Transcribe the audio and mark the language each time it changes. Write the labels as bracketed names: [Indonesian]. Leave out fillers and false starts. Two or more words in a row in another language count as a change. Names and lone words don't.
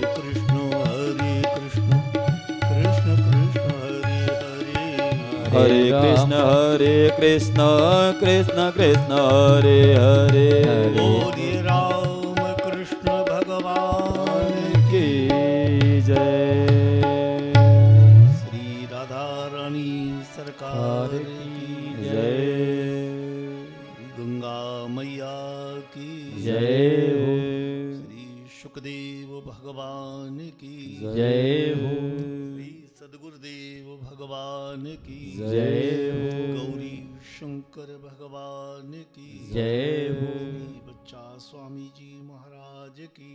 [Hindi] कृष्ण कृष्ण हरे हरे। हरे कृष्ण कृष्ण कृष्ण हरे हरे। बोलिए राम कृष्ण भगवान की जय। श्री राधा रानी सरकार की जय। गंगा मैया की जय हो। श्री सुखदेव भगवान की जय हो। श्री सद्गुरुदेव भगवान की जय हो। गौरी शंकर भगवान की जय हो। श्री बच्चा स्वामी जी महाराज की